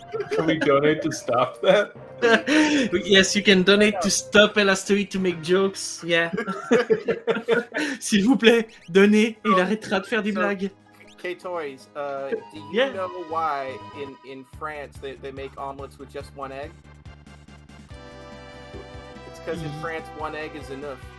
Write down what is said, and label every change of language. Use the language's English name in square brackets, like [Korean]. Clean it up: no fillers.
[English] Can we donate to stop that? Yes, you can donate to stop Elastoid to make jokes. Yeah. [French] S'il vous plaît, donnez et il arrêtera de faire des blagues. [English] K-Toys, do you know why in France they make omelets with just one egg? It's because in France one egg is enough.